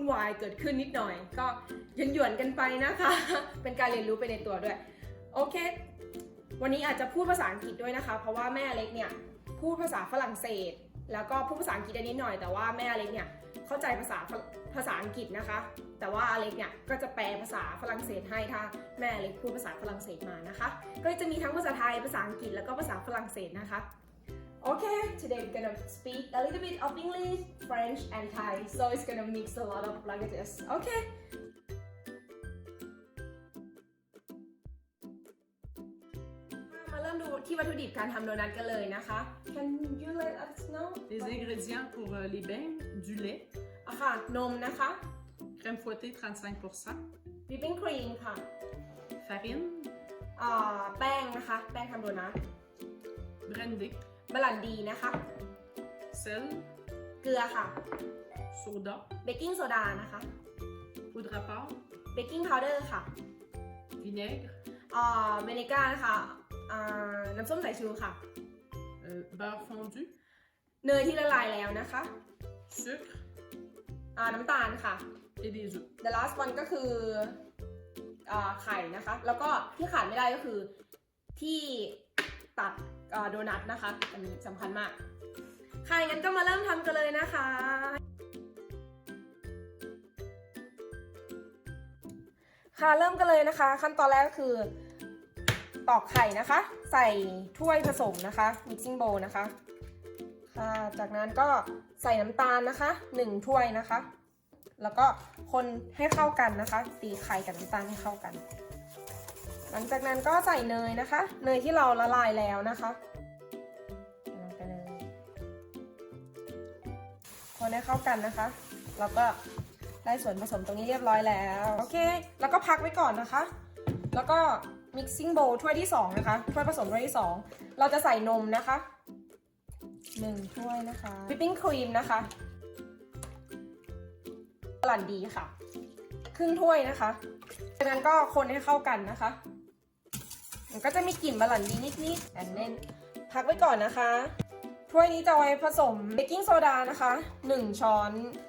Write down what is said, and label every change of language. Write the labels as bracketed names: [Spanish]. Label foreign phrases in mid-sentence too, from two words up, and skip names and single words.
[Thai] วายเกิดขึ้นนิดหน่อยก็หยวนๆกันไปนะคะเป็นการเรียนรู้ไปในตัวด้วยโอเควันนี้อาจจะพูดภาษาอังกฤษด้วยนะคะเพราะว่าแม่อเล็กเนี่ยพูดภาษาฝรั่งเศสแล้วก็พูดภาษาอังกฤษได้นิดหน่อยแต่ว่าแม่อเล็กเนี่ยเข้าใจภาษาอังกฤษนะคะแต่ว่าอเล็กเนี่ยก็จะแปลภาษาฝรั่งเศสให้ถ้าแม่อเล็กพูดภาษาฝรั่งเศสมานะคะก็จะมีทั้งภาษาไทยภาษาอังกฤษแล้วก็ภาษาฝรั่งเศสนะคะ [English] Okay, today we're gonna speak a little bit of English, French, and Thai. So it's gonna mix a lot of languages. [Thai] Okay. มาเริ่มดูที่วัตถุดิบการทำโดนัทกันเลยนะคะ [English] Can you let us know? [French] Les ingrédients pour les bains, du lait, [Thai] ค่ะนมนะคะ [French] crème fouettée 35%, [English] whipping cream ค่ะ [French] farine, [Thai] แป้งนะคะแป้งทำโดนัท [French] brandy, [Thai] บรันดีนะคะ [French] sel, [Thai] เกลือค่ะ [French] soda, [Thai] เบกกิ้งโซดานะคะ [French] poudre à part, [Thai] เบกกิ้งพาวเดอร์ค่ะ [French] vinaigre, [Thai] เวนิก้านะคะน้ำส้มสายชูค่ะ [French] beurre fondu, [Thai] เนยที่ละลายแล้วนะคะ [French] sucre [Thai] น้ำตาลค่ะ [French] et des œufs. [English] the last one [Thai] ก็คือไข่นะคะแล้วก็ที่ขาดไม่ได้ก็คือที่ตัดโดนัทนะคะอันนี้สำคัญมากค่ะงั้นก็มาเริ่มทำกันเลยนะคะ ค่ะเริ่มกันเลยนะคะขั้นตอนแรกก็คือตอกไข่นะคะใส่ถ้วยผสมนะคะ [English] mixing bowl [Thai] นะคะค่ะจากนั้นก็ใส่น้ำตาลนะคะ1ถ้วยนะคะแล้วก็คนให้เข้ากันนะคะตีไข่กับน้ำตาลให้เข้ากันหลังจากนั้นก็ใส่เนยนะคะเนยที่เราละลายแล้วนะคะลงไปเลย คนให้เข้ากันนะคะแล้วก็ได้ส่วนผสมตรงนี้เรียบร้อยแล้วโอเคแล้วก็พักไว้ก่อนนะคะแล้วก็ [English] mixing bowl [Thai] ถ้วยที่2นะคะถ้วยผสมถ้วยที่2เราจะใส่นมนะคะ1ถ้วยนะคะ [English] whipping cream [Thai] นะคะ บรันดีค่ะครึ่งถ้วยนะคะจากนั้นก็คนให้เข้ากันนะคะมันก็จะมีกลิ่นบรันดีนิดๆอันนี้พักไว้ก่อนนะคะถ้วยนี้จะไว้ผสมเบกกิ้งโซดานะคะ1ช้อน